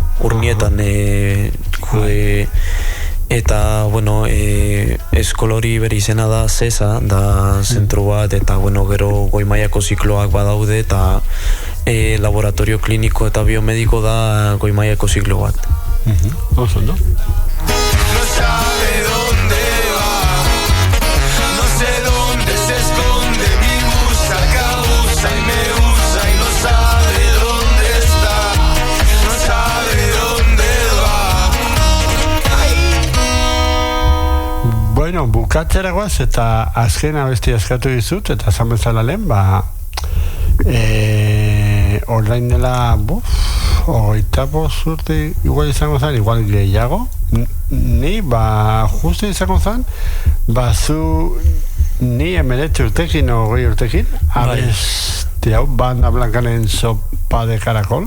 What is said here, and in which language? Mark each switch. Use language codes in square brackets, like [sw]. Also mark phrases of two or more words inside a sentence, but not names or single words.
[eu] Urnietan, eta, bueno, eskolori bere izena da CESA, da zentro bat, eta, bueno, gero goi mailako zikloak badaude, eta laboratorio kliniko eta biomediko da goi mailako ziklo bat. Oso, [es] no? No sabe dónde va, no sé dónde se esconde mi blusa que abusa y me usa y no sabe dónde está, no sabe dónde va. [eu] Bueno, bukatzera goaz, eta azken abesti eskatu dizut, eta esan bezala lehen, ba, orain dela, hogeita bost urte igual izango zen, igual gehiago, ni, ba, justu izango zen, ba, zu, ni 19 urtekin o 20 urtekin, abesti hau, Banda Blankaren Sopa de Caracol.